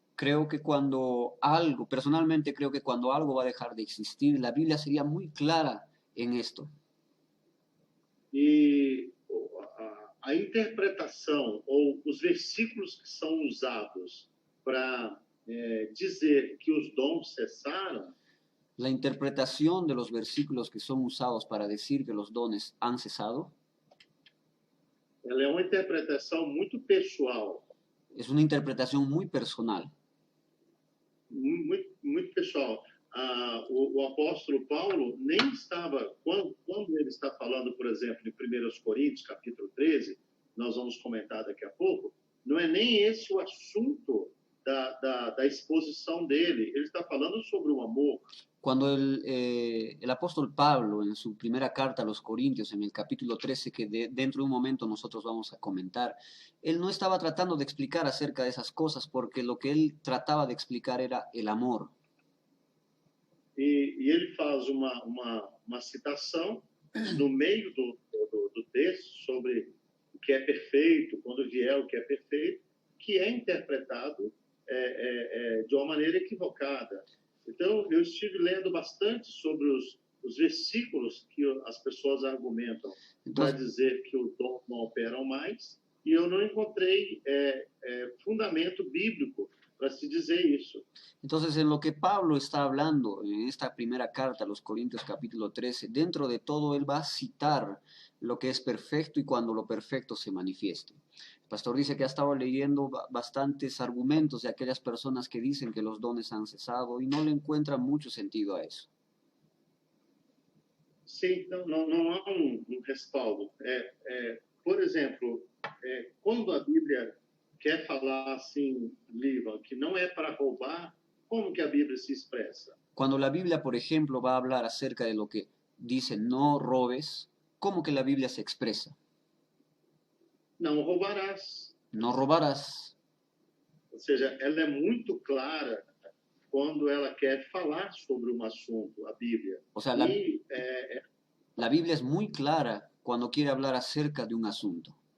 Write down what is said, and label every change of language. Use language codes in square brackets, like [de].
[es] Creo que cuando algo, personalmente creo que cuando algo va a dejar de existir, la Biblia sería muy clara en esto. [pt] E a interpretação ou os versículos que são usados para dizer que os dons cessaram, [es] La interpretación de los versículos que son usados para decir que los dones han cesado [pt] ela é uma interpretação muito pessoal, [es] es una interpretación muy personal. [pt] muito pessoal. O apóstolo Paulo nem estava, quando ele está falando, por exemplo, em 1 Coríntios, capítulo 13, nós vamos comentar daqui a pouco, não é nem esse o assunto da exposição dele. Ele está falando sobre o amor. [es] Cuando el apóstol Pablo en su primera carta a los Corintios, en el capítulo 13, que dentro de un momento nosotros vamos a comentar, él no estaba tratando de explicar acerca de esas cosas porque lo que él trataba de explicar era el amor. [pt] E ele faz uma citação no meio do texto sobre o que é perfeito, quando vier o que é perfeito, que é interpretado de uma maneira equivocada. Então, eu estive lendo bastante sobre os versículos que as pessoas argumentam para dizer que o dom não operam mais, e eu não encontrei fundamento bíblico para se dizer isso. [es] Entonces, en lo que Pablo está hablando en esta primera carta a los Corintios capítulo 13, dentro de todo él va a citar lo que es perfecto y cuando lo perfecto se manifieste. El pastor dice que ha estado leyendo bastantes argumentos de aquellas personas que dicen que los dones han cesado y no le encuentran mucho sentido a eso. [pt] Sim, não há respaldo. Por exemplo, quando a Bíblia quer falar assim, Liva, que não é para roubar, como que a Bíblia se expressa? [es] Cuando la Biblia, por ejemplo, va a hablar acerca de lo que dice no robes, ¿cómo que la Biblia se expresa? [pt] Não roubarás. [es] No robarás. [pt] Ou seja, ela é muito clara quando ela quer falar sobre um assunto, a Bíblia. [es] O sea, la Biblia es muy clara cuando quiere hablar acerca de un asunto.